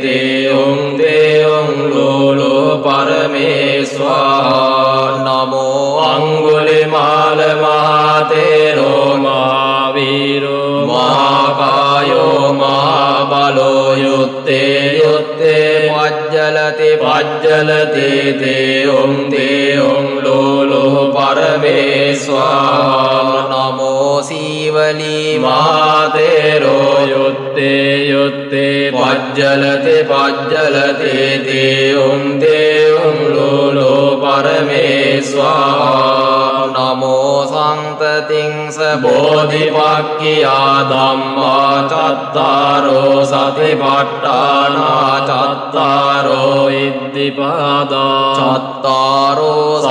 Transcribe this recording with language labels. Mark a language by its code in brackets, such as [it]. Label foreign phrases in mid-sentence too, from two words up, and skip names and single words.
[pi] තේයුම් ලෝලෝ පරමේ ස්වාහා නමෝ අංගුලිමාල මහතේරෝ මහාවීරෝ මහාකායෝ මහාබලෝ යුත්තේ යුත්තේ පජ්ජලති පජ්ජලති තේයුම් ලෝලෝ පරමේ ස්වාහා නමෝ සීවලී මහතේරෝ යුත්තේ යුත්තේ පජ්ජලති පජ්ජලති තේයුම් ලෝලෝ පරමේ ස්වාහා නමෝ සම්පතිංස බෝධිපක්ඛියා ධම්මා චත්තාරෝ සතිපට්ඨානා චත්තාරෝ ඉද්ධිපාදා චත්තාරෝ